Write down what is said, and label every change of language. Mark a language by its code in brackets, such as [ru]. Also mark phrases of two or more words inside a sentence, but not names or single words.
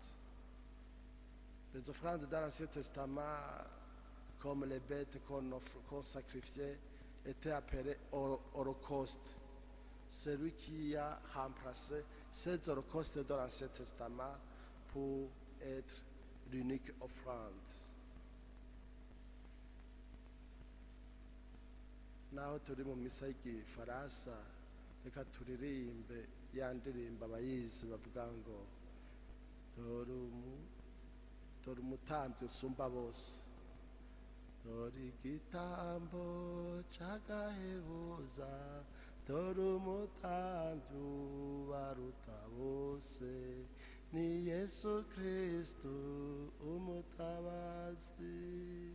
[fr] Les offrandes dans l'Ancien Testament, comme les bêtes qu'on sacrifiait, étaient appelées holocaustes. Celui qui a remplacé ces holocaustes dans l'Ancien Testament pour être l'unique offrande. [rw] Naho turi mu misa y'igifaransa, reka turirimbe ya ndirimbo abayizi bavuga ngo dore umutambyi usumba bose, dore igitambo c'agahebuza, dore umutambyi ubaruta bose, ni Yesu Kristo umutabazi.